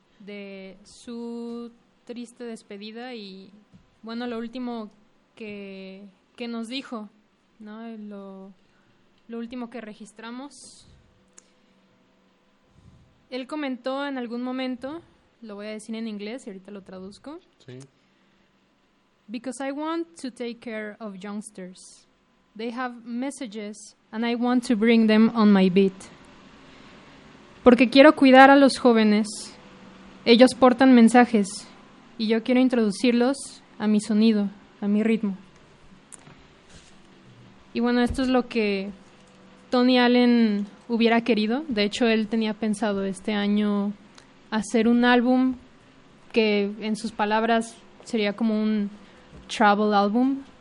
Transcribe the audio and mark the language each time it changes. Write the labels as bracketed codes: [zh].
[es] De su triste despedida y, bueno, lo último que nos dijo, ¿no? Lo último que registramos, él comentó en algún momento, lo voy a decir en inglés y ahorita lo traduzco. Sí. [en] Because I want to take care of youngsters. They have messages and I want to bring them on my beat. [es] Porque quiero cuidar a los jóvenes. Ellos portan mensajes y yo quiero introducirlos a mi sonido, a mi ritmo. Y bueno, esto es lo que Tony Allen hubiera querido. De hecho, él tenía pensado este año hacer un álbum que, en sus palabras, sería como un travel album.